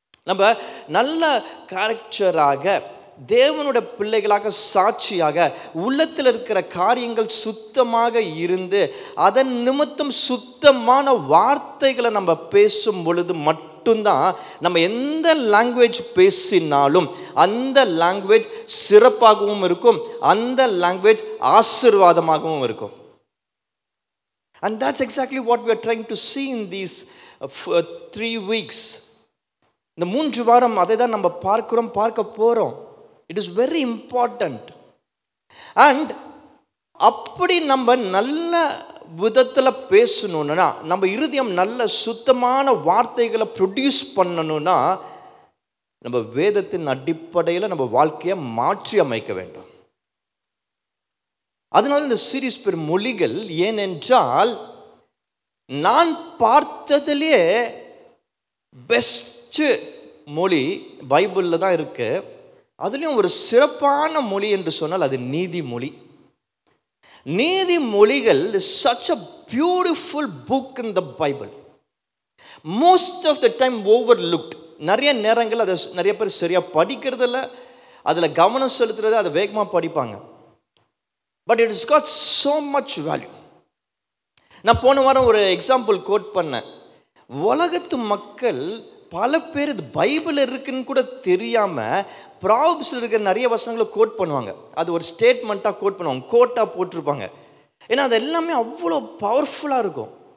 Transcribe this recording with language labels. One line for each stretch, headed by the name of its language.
Tamil: நம்ம நல்ல கேரக்டராக, தேவனுடைய பிள்ளைகளாக, சாட்சியாக, உள்ளத்தில் இருக்கிற காரியங்கள் சுத்தமாக இருந்து அதன் நிமித்தம் சுத்தமான வார்த்தைகளை நம்ம பேசும் பொழுது மட்டும்தான் நம்ம எந்த லாங்குவேஜ் பேசினாலும் அந்த லாங்குவேஜ் சிறப்பாகவும் இருக்கும், அந்த லாங்குவேஜ் ஆசீர்வாதமாகவும் இருக்கும்.
English: And that's exactly what we are trying to see in these 3 weeks.
Tamil: இந்த 3 வாரம் அதை தான் நம்ம பார்க்க போகிறோம்.
English: It is very important.
Tamil: And அப்படி நம்ம நல்ல விதத்தில் பேசணும்னா, நம்ம இருதயம் நல்ல சுத்தமான வார்த்தைகளை ப்ரொடியூஸ் பண்ணணும்னா, நம்ம வேதத்தின் அடிப்படையில் நம்ம வாழ்க்கையை மாற்றி அமைக்க வேண்டும். அதனால இந்த சீரீஸ் பேர் மொழிகள். ஏனென்றால் நான் பார்த்ததிலே பெஸ்ட் மொழி பைபிளில் தான் இருக்கு. அதுலேயும் ஒரு சிறப்பான மொழி என்று சொன்னால் அது நீதிமொழி.
English: நீதிமொழிகள் is such a beautiful book in the Bible. Most of the time overlooked.
Tamil: நிறைய நேரங்கள் அதை நிறைய பேர் சரியாக படிக்கிறதில்ல, அதில் கவனம் செலுத்துறது, அதை வேகமாக படிப்பாங்க.
English: But it has got so much value.
Tamil: நான் போன வாரம் ஒரு எக்ஸாம்பிள் கோட் பண்ணேன். உலகத்து மக்கள் பல பேர் இது பைபிள் இருக்குன்னு கூட தெரியாமல் ப்ராப்ஸில் இருக்கிற நிறைய வசனங்களை கோட் பண்ணுவாங்க. அது ஒரு ஸ்டேட்மெண்ட்டாக கோட் பண்ணுவாங்க, கோட்டாக போட்டிருப்பாங்க. ஏன்னா அது எல்லாமே அவ்வளோ பவர்ஃபுல்லாக இருக்கும்.